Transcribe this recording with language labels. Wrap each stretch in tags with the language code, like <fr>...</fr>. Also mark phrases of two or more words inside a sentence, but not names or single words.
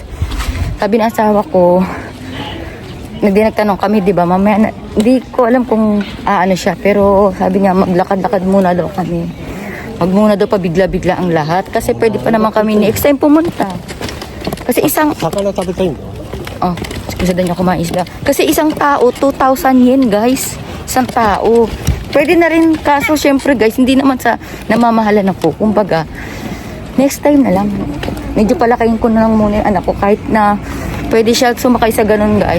<tl>Sabi ng asawa ko, nagtanong kami, di ba? Mamaya, hindi ko alam kung ano siya. Pero sabi niya, maglakad-lakad muna daw kami. Wag muna daw pa bigla-bigla ang lahat. Kasi pwede pa naman kami</tl> <en>next time</en> <tl>pumunta. Kasi isang...</tl> <ja>魚食べたいんだ。</ja> <tl>Oh, gusto niyo kumain isda. Kasi isang tao, 2,000 yen guys. Isang tao. Pwede na rin, kaso syempre guys, hindi naman sa namamahalan ako. Kumbaga,</tl> <en>next time</en> <tl>na lang. Medyo palakayin ko na lang muna yung anak ko kahit na pwede siya sumakay sa ganun guys.</tl>